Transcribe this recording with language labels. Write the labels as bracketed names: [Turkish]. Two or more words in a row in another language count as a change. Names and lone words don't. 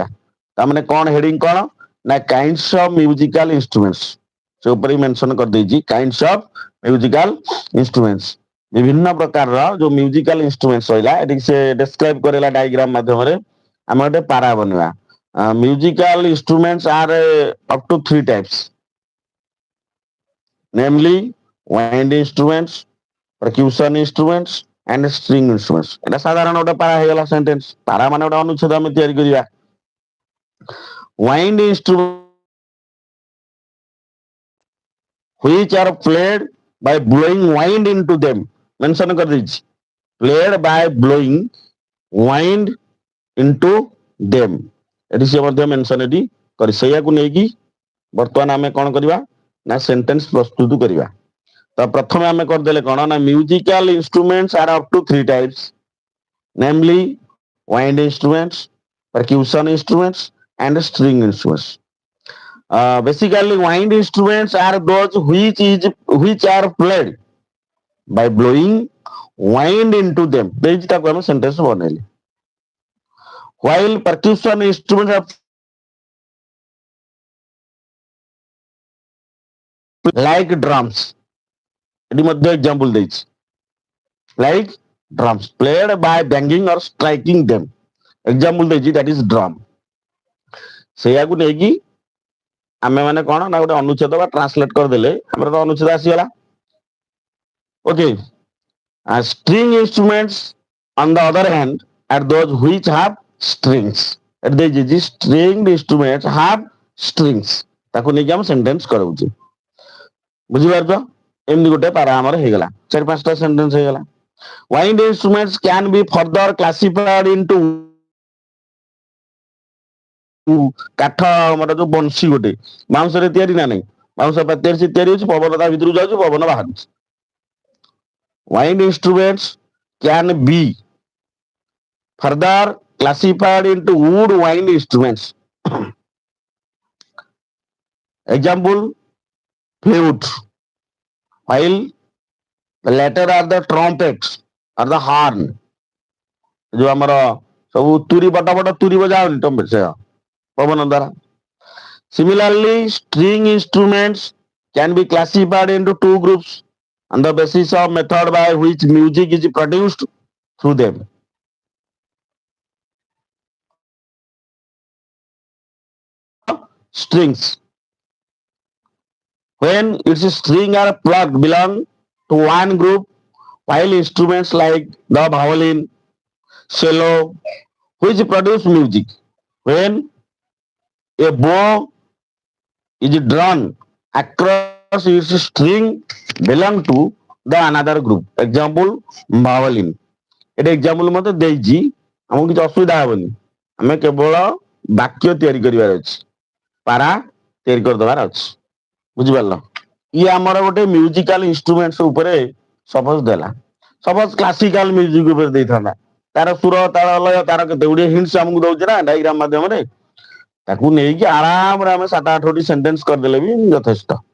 [Odia] ତାମାନେ କଣ ହେଡିଙ୍ଗ କଣ ନା [English] kinds of musical instruments, [Odia] ସେ ଉପରେ ମେନସନ କରିଦେଇଛି [English] kinds of musical instruments. [Odia] ବିଭିନ୍ନ ପ୍ରକାରର ଯୋଉ [English] musical instruments [Odia] ରହିଲା ଏଠି ସେ ଡେସ୍କ୍ରାଇବ କରେଇଲା ଡାଇଗ୍ରାମ ମାଧ୍ୟମରେ। ଆମେ ଗୋଟେ ପାରା ବନେଇବା। [English] musical instruments are up to 3 types, namely wind instruments, percussion instruments and string instruments। [Odia] ଏଟା ସାଧାରଣ ଗୋଟେ ପାରା ହେଇଗଲା ସେଣ୍ଟେନ୍ସ। ପାରା ମାନେ ଗୋଟେ ଅନୁଚ୍ଛେଦ ଆମେ ତିଆରି କରିବା। [English] wind instruments which are played by blowing wind into them, mention କରିଦେଇଛି, played by blowing wind into them। [Odia] ଏଠି ସେ ମଧ୍ୟ ମେନସନ ଏଠି କରି, ସେଇଆକୁ ନେଇକି ବର୍ତ୍ତମାନ ଆମେ କଣ କରିବା ନା ସେଣ୍ଟେନ୍ସ ପ୍ରସ୍ତୁତ କରିବା। ତ ପ୍ରଥମେ ଆମେ କରିଦେଲେ କଣ ନା [English] musical instruments are up to 3 types, namely wind instruments, percussion instruments and string instruments। Basically wind instruments are those which are played by blowing wind into them। [Odia] ଦେଇଛି ତାକୁ ଆମେ ସେଣ୍ଟେନ୍ସ ବନେଇଲେ। [English] while percussion instruments are like drums, [Odia] ଏଠି ମଧ୍ୟ ଏକ୍ସାମ୍ପଲ ଦେଇଛି, [English] like drums played by banging or striking them। ଏକ୍ସାମ୍ପଲ ଦେଇଛି that is drum। [Odia] ସେଇଆକୁ ନେଇକି ଆମେ ମାନେ କଣ ନା ଗୋଟେ ଅନୁଚ୍ଛେଦ ବା ଟ୍ରାନ୍ସଲେଟ କରିଦେଲେ ଆମର ତ ଅନୁଚ୍ଛେଦ ଆସିଗଲା। ଓକେ, [English] string instruments on the other hand are those which have strings। [Odia] ଏଠି ଦେଇଛି [English] stringed instruments have strings, [Odia] ତାକୁ ନେଇକି ଆମେ ସେଣ୍ଟେନ୍ସ କରାଉଛେ। ବୁଝିପାରୁଛ, ଏମିତି ଗୋଟେ ପାରା ଆମର ହେଇଗଲା, 4-5ଟା ସେଣ୍ଟେନ୍ସ ହେଇଗଲା। [English] wind instruments can be further classified into [Odia] କାଠ, ଆମର ଯୋଉ ବଂଶୀ ଗୋଟେ ବାଉଁଶରେ ତିଆରି ନା ନାହିଁ, ବାଉଁଶ ପାତିଆରେ ସେ ତିଆରି ହଉଛି, ପବନ ତା ଭିତରକୁ ଯାଉଛି, ପବନ ବାହାରୁଛି। [English] wind instruments can be further classified into wood wind instruments। example flute, while the latter are the trumpets or the horn। [Odia] ଯୋଉ ଆମର ସବୁ ତୁରୀ, ବଡ ବଡ ତୁରୀ ବଜା ହଉନି ଟ୍ରମ୍ପେଟ, ସେ ପବନ ଦ୍ୱାରା। [English] Similarly, string instruments can be classified into 2 groups on the basis of method by which music is produced through them। strings, when its string are plucked belong to one group, while instruments like the violin, cello, which produce music, when A bow is drawn across its string belong to the another group. Example, violin. [Odia] এটা ଏକ୍ସାମ୍ପଲ ମତେ ଦେଇଛି, ଆମକୁ କିଛି ଅସୁବିଧା ହବନି, ଆମେ କେବଳ ବାକ୍ୟ ତିଆରି କରିବାର ଅଛି, ପାରା ତିଆରି କରିଦେବାର ଅଛି। ବୁଝିପାରିଲ? ଇଏ ଆମର ଗୋଟେ [English] musical instruments [Odia] ଉପରେ ସପୋଜ ଦେଲା, ସପୋଜ [English] classical music [Odia] ଉପରେ ଦେଇଥାନ୍ତା, ତାର ସୁର ତାଳ ଲୟ ତାର କେତେ ଗୁଡିଏ ହିଣ୍ଟସ ଆମକୁ ଦଉଛି ନା ଡାଇଗ୍ରାମ ମାଧ୍ୟମରେ, ତାକୁ ନେଇକି ଆରାମରେ ଆମେ 7-8ଟି ସେଣ୍ଟେନ୍ସ କରିଦେଲେ ବି ଯଥେଷ୍ଟ।